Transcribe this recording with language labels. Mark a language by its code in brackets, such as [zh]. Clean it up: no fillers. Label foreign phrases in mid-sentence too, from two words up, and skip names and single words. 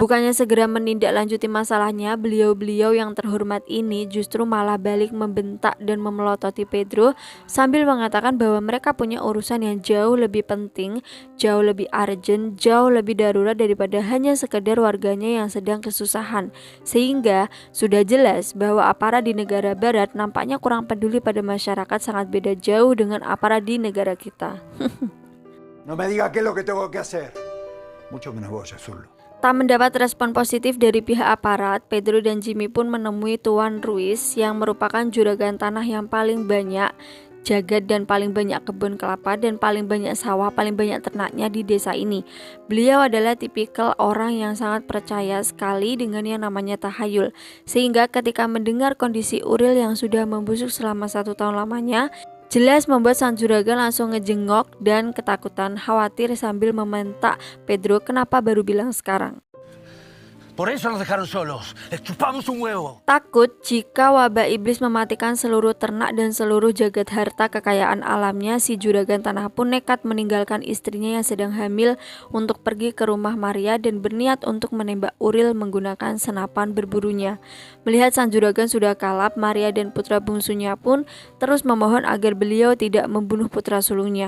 [id] Bukannya segera menindaklanjuti masalahnya, beliau-beliau yang terhormat ini justru malah balik membentak dan memelototi Pedro sambil mengatakan bahwa mereka punya urusan yang jauh lebih penting, jauh lebih urgent, jauh lebih darurat daripada hanya sekedar warganya yang sedang kesusahan. Sehingga sudah jelas bahwa aparat di negara barat nampaknya kurang peduli pada masyarakat, sangat beda jauh dengan aparat di negara kita. [es] No me diga qué es lo que tengo que hacer. Mucho menos vos, Azul. [id] Tak mendapat respon positif dari pihak aparat, Pedro dan Jimmy pun menemui Tuan Ruiz yang merupakan juragan tanah yang paling banyak jagat dan paling banyak kebun kelapa dan paling banyak sawah, paling banyak ternaknya di desa ini. Beliau adalah tipikal orang yang sangat percaya sekali dengan yang namanya tahayul, sehingga ketika mendengar kondisi Uril yang sudah membusuk selama 1 tahun lamanya, jelas membuat sang juragan langsung ngejengok dan ketakutan, khawatir sambil membentak Pedro kenapa baru bilang sekarang. [es] Por eso nos dejaron solos. Les chupamos un huevo. [id] Takut jika wabah iblis mematikan seluruh ternak dan seluruh jagat harta kekayaan alamnya, si juragan tanah pun nekat meninggalkan istrinya yang sedang hamil untuk pergi ke rumah Maria dan berniat untuk menembak Uril menggunakan senapan berburunya. Melihat sang juragan sudah kalap, Maria dan putra bungsunya pun terus memohon agar beliau tidak membunuh putra sulungnya.